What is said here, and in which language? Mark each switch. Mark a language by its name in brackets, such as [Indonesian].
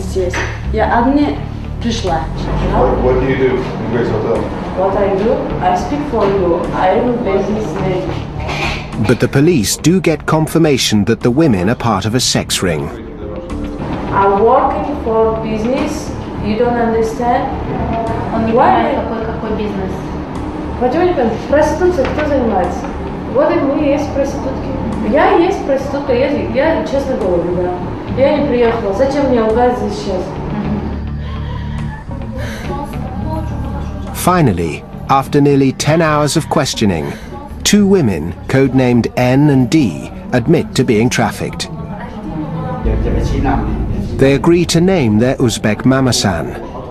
[Russian] здесь. Я одна пришла. [English] What do you do in Grace Hotel? What I do, I speak for you. I am a businessman. But the police do get confirmation that the women are part of a sex ring. I'm working for business. You don't understand? [Russian] Он не понимает, какой бизнес. Почему проституция кто занимается? Вот и мы есть проститутки. Я есть проститутка, я честно говорю, да. Я не приехала. Зачем мне лгать здесь сейчас? [English] Finally, after nearly 10 hours of questioning, 2 women, codenamed N and D, admit to being trafficked. They agree to name their Uzbek mamasan.